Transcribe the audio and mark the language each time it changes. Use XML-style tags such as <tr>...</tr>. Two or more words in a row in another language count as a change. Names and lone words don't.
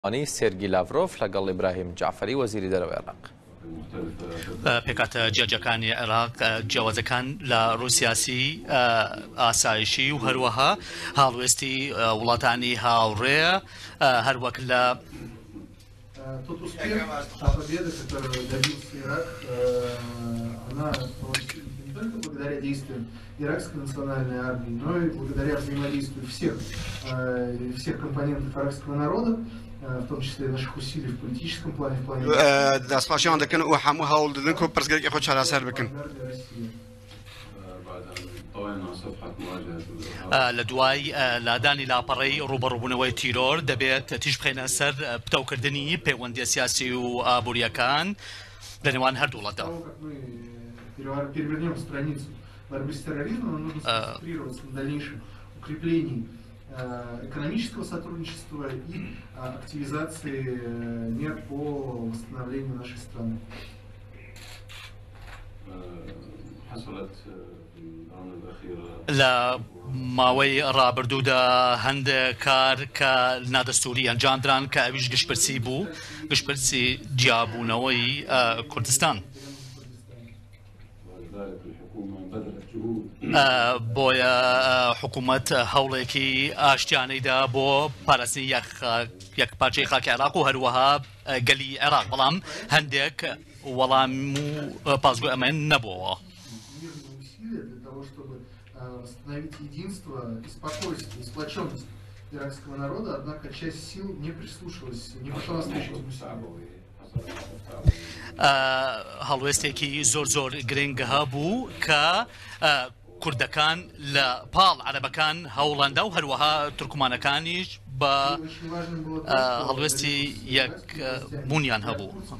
<ckb>سێرگی لاڤرۆف لەگەڵ ئیبراهیم جعفەری وەزیری دەرەوەی عێراق. پێکاتە جیاجەکانی عێراق جیاوازەکان لە ڕووسیاسی ئاسایشی و هەروەها هاڵوێستی وڵاتانی هاوڕێ هەروەک لە</ckb> <ru>Тот успех, та победа, которую добился Ирак, она не только благодаря действиям иракской национальной армии, но и благодаря взаимодействию всех компонентов иракского народа, в том числе и наших усилий в политическом плане, в плане</ru> <ckb>لە دوای لادانی لاپەڕەی ڕوبەڕووبوونەوەی تیرۆر دەبێت تیژ بخەینە سەر پتەوکردنی پەیوەندیە سیاسی و ئابوووریەکان لە نێوان هەردوو وڵاتە.</ckb> <ru>экономического сотрудничества и активизации мер по восстановлению нашей страны.</ru> <ckb>لە ماوەی ڕابردوودا هەندێک کار کە نادەستوری ئەنجامدران کە ئەویش گشتپرسی بوو، گشتپرسی جیابوونەوەی کوردستان. بۆیە حکوومەت هەوڵێکی ئاشتیانەیدا بۆ پاراستنی یەکپارچەی خاکی عێراق و هەروەها گەلی عێراق، بەڵام هەندێک وەڵام و پاسگۆی ئەمەیان نەبووەوە.</ckb> <ru>Восстановить единство и спокойствие, и сплоченность иракского народа, однако часть сил не прислушалась, не пошла навстречу этим усилиям.</ru> <ckb>هەڵوێستێکی زۆر گرنگ هەبوو کە کوردەکان لە پاڵ عەرەبەکان هەوڵەندا و هەروەها تورکمانەکانیش بە هەڵوێستی یەک بوونیان هەبوو.</ckb>